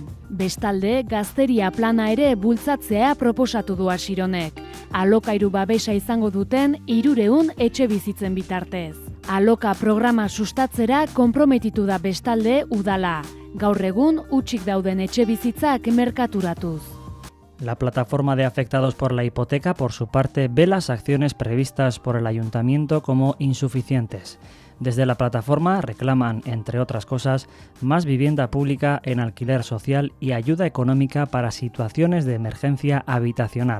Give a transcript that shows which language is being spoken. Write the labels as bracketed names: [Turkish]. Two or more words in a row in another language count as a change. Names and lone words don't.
[Basque] Bestalde, gazteria plana ere bultzatzea proposatu du Asironek. Alokairu babesa izango duten 300 etxebizitzen bitartez. Aloka programa sustatzera konprometitu da bestalde udala. Gaur egun hutsik dauden etxebizitzak merkaturatuz. [Spanish] La plataforma de afectados por la hipoteca, por su parte, ve las acciones previstas por el ayuntamiento como insuficientes. Desde la plataforma reclaman, entre otras cosas, más vivienda pública en alquiler social y ayuda económica para situaciones de emergencia habitacional.